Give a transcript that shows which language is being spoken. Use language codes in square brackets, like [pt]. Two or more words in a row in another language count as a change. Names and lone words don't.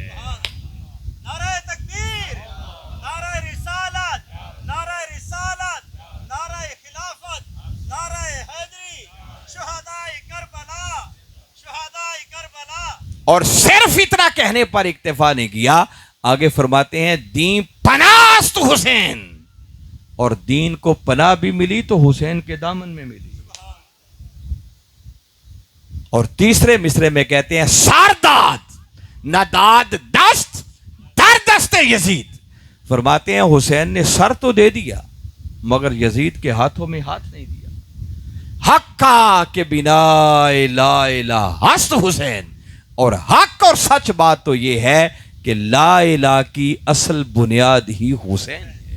[ur] نعرہ تکبیر، نعرہ رسالت، نعرہ رسالت، نعرہ خلافت، نعرہ حیدری، شہدائے کربلا، شہدائے کربلا. اور صرف اتنا کہنے پر اکتفا نہیں کیا، آگے فرماتے ہیں [fa] دین پناہ است حسین، [ur] اور دین کو پناہ بھی ملی تو حسین کے دامن میں ملی. اور تیسرے مصرے میں کہتے ہیں [fa] سارداد نداد دست در دست یزید. [ur] فرماتے ہیں حسین نے سر تو دے دیا مگر یزید کے ہاتھوں میں ہاتھ نہیں دیا. [fa] حقا کہ بنا [ar] لا الہ [fa] است حسین. [ur] اور حق اور سچ بات تو یہ ہے کہ [ar] لا الہ [ur] کی اصل بنیاد ہی حسین ہے.